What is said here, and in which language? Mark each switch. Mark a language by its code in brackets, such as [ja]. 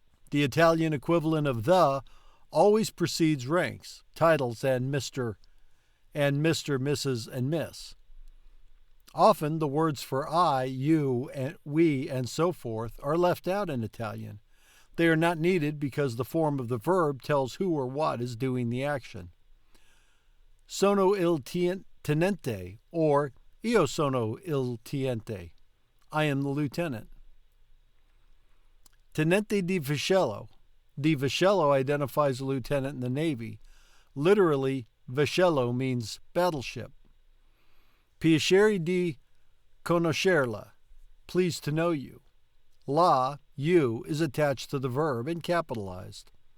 [en] The Italian equivalent of the always precedes ranks, titles, and Mr., Mrs., and Miss. Often the words for I, you, and we, and so forth are left out in Italian. They are not needed because the form of the verb tells who or what is doing the action. [it] Sono il tenente, or io sono il tenente. [en] I am the lieutenant. [it] Tenente di vascello. [en] Di vascello identifies a lieutenant in the Navy. Literally, vascello means battleship. [it] Piacere di conoscerla. [en] Pleased to know you. La, you, is attached to the verb and capitalized.